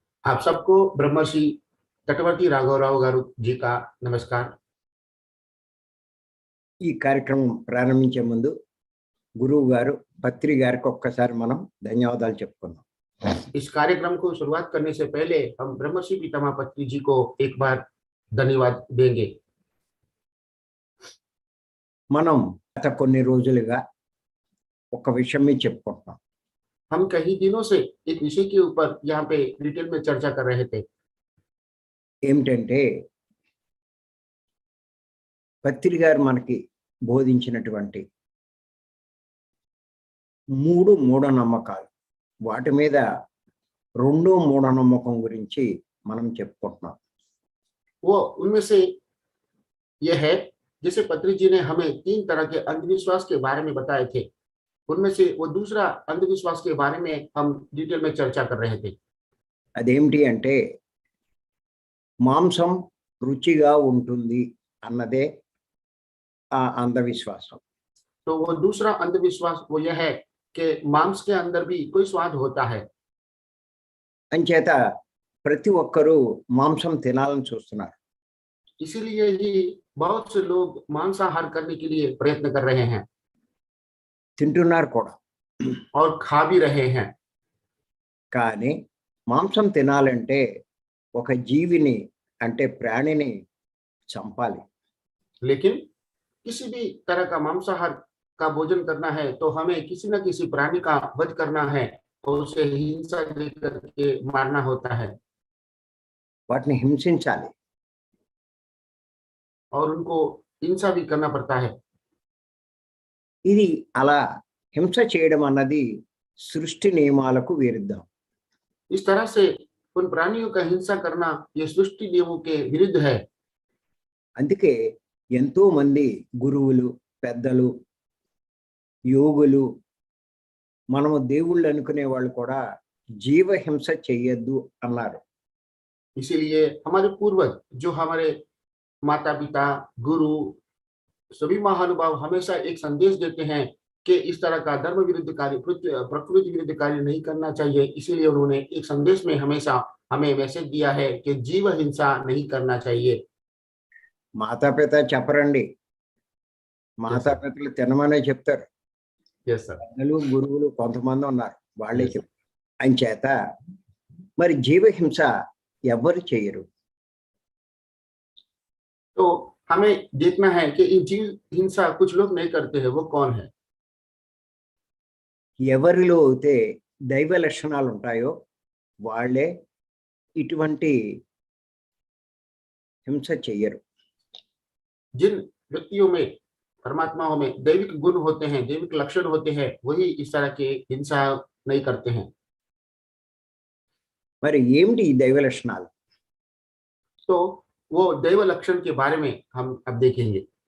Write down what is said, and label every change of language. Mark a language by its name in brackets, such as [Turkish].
[Hindi] आप सबको ब्रह्मर्षि तटवर्ती राघवराव गारू जी का नमस्कार। [Telugu] ఈ కార్యక్రమం ప్రారంభించే ముందు గురువు గారు పత్రి గారికి ఒక్కసారి మనం ధన్యవాదాలు చెప్పుకుందాం. [Hindi] इस कार्यक्रम को शुरुआत करने से पहले हम ब्रह्मर्षि पितामह पत्री जी को एक बार धन्यवाद देंगे। [Telugu] మనం గత కొన్ని రోజులుగా ఒక విషయం మీద చెప్పుకుంటున్నాం. [Hindi] हम कई दिनों से एक विषय के ऊपर यहाँ पे डिटेल में चर्चा कर रहे थे। [Telugu] ఏమిటంటే పత్రి గారు మనకి బోధించినటువంటి మూడు మూఢనమ్మకాలు, వాటి మీద రెండో మూఢనమ్మకం గురించి మనం చెప్పుకుంటున్నాం. [Hindi] वो उनमें से यह है, जैसे पत्री जी ने हमें 3 तरह के अंधविश्वास के बारे में बताए थे, उनमें से वो दूसरा अंधविश्वास के बारे में हम डिटेल में चर्चा कर रहे थे। [Telugu] అదేమిటి అంటే మాంసం రుచిగా ఉంటుంది అన్నదే ఆ అంధవిశ్వాసం. [Hindi] तो वो दूसरा अंधविश्वास वो यह है कि मांस के अंदर भी कोई स्वाद होता है। [Telugu] అంచేత ప్రతి ఒక్కరూ మాంసం తినాలని చూస్తున్నారు. [Hindi] इसीलिए ही बहुत से लोग मांसाहार करने के लिए प्रयत्न कर रहे हैं [Telugu] తింటున్నారు కూడా. [Hindi] और खा भी रहे हैं। [Telugu] కానీ మాంసం తినాలంటే ఒక జీవిని అంటే ప్రాణిని చంపాలి. [Hindi] लेकिन किसी भी तरह का मांसाहार का भोजन करना है तो हमें किसी न किसी प्राणी का वध करना है और उसे हिंसा देकर के मारना होता है [Telugu] వాటిని హింసించాలి. [Hindi] और उनको हिंसा भी करना पड़ता है। [Telugu] ఇది అలా హింస చేయడం అన్నది సృష్టి నియమాలకు విరుద్ధం. [Hindi] इस तरह से उन प्राणियों का हिंसा करना ये सृष्टि नियमों के विरुद्ध है। [Telugu] అందుకే ఎంతో మంది గురువులు, పెద్దలు, యోగులు, మనము దేవుళ్ళు అనుకునే వాళ్ళు కూడా జీవహింస చెయ్యొద్దు అన్నారు. [Hindi] इसीलिए हमारे पूर्वज, जो हमारे माता पिता, गुरु, सभी महानुभाव हमेशा एक संदेश देते हैं कि इस तरह का धर्म विरुद्ध कार्य, प्रकृति विरुद्ध कार्य नहीं करना चाहिए। इसीलिए उन्होंने एक संदेश में हमेशा हमें मैसेज दिया है कि जीव हिंसा नहीं करना चाहिए। [Telugu] మాతాపిత చెప్పరండి, మాతాపితలు తినమనే చెప్తారు. [English] Yes sir. [Telugu] పెద్దలు, గురువులు కొంతమంది ఉన్నారు, వాళ్ళే [English] Yes. [Telugu] చెప్తారు. అంచేత మరి జీవహింస ఎవరు చేయరు. [Hindi] तो हमें देखना है कि इन जीव हिंसा कुछ लोग नहीं करते हैं, वो कौन है। [Telugu] ఎవరిలో అయితే దైవ లక్షణాలు ఉంటాయో వాళ్ళే ఇటువంటి హింస చెయ్యరు. [Hindi] जिन व्यक्तियों में, परमात्माओं में दैविक गुण होते हैं, दैविक लक्षण होते हैं, वही इस तरह के हिंसा नहीं करते हैं। [Telugu] మరి ఏమిటి ఈ దైవ లక్షణాలు? [Hindi] तो वो दैव लक्षण के बारे में हम अब देखेंगे।